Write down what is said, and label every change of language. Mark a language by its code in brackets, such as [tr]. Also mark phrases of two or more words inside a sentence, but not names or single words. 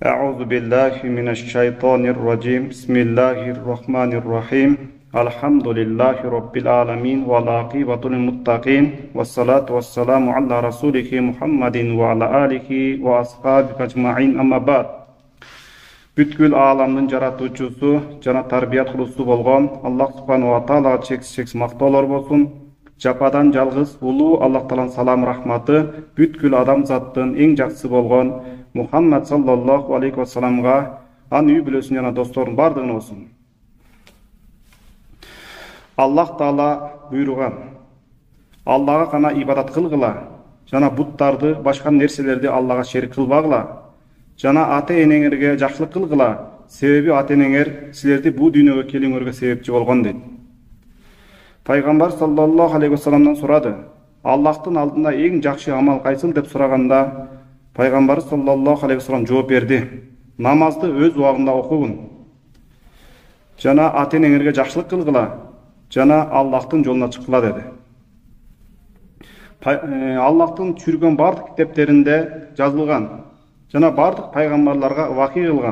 [ar] أعوذ بالله من الشيطان الرجيم بسم الله الرحمن الرحيم الحمد لله رب العالمين والعاقبة للمتقين والصلاة والسلام على رسوله محمد وعلى آله وأصحابه أجمعين أما بعد. [ky] Бүткүл ааламдын жаратуучусу жана тарбият кылуучусу болгон [ar] الله سبحانه [ky] ва таалага чексиз мактоолор болсун. Жападан жалгыз улуу Аллах тааланын салам рахматы бүткүл адамзаттын эң жакшысы болгон Мухаммад [ar] صلى الله عليه [ky] ва салламга, анын үй бүлөсүнө жана досторунун бардыгына болсун. Аллах таала буйруган: Аллага гана ибадат кылгыла, жана буттарды, башка нерселерди Аллага шерик кылбагыла, жана ата-энеңерге жакшылык кылгыла, себеби ата-энеңер силерди бул дүйнөгө келүүңөргө себепчи болгон дейт. Пайгамбар [ar] صلى الله عليه [ky] ва салламдан сурады: Аллахтын алдында эң жакшы амал кайсыл деп сураганда, Пайгамбар [ar] صلى الله عليه وسلم [ky] жооп берди: намазды өз убагында окугун, жана ата-энеңерге жакшылык кылгыла, жана Аллахтын жолуна чыккыла деди. Аллахтын түшүргөн бардык китептеринде жазылган жана бардык пайгамбарларга вахий кылган.